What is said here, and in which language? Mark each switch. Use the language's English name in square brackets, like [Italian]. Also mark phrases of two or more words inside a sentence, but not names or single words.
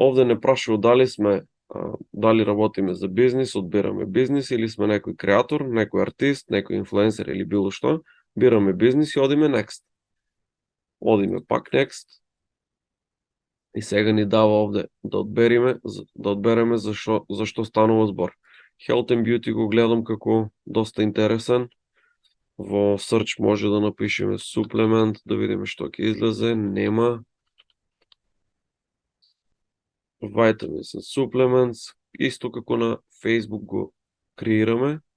[Macedonian] Овде не прашува дали работиме за бизнис, одбираме бизнис или сме некој креатор, некој артист, некој инфлуенсер или било што, бираме бизнис и одиме next. Одиме пак next. И сега ни дава овде да одбереме за што станува збор. [English] Health and Beauty [Macedonian] го гледам како доста интересен. Во search може да напишеме supplement, да видиме што ќе излезе. Нема. [English] Vitamins and supplements, [Macedonian] исто како на Facebook го креираме.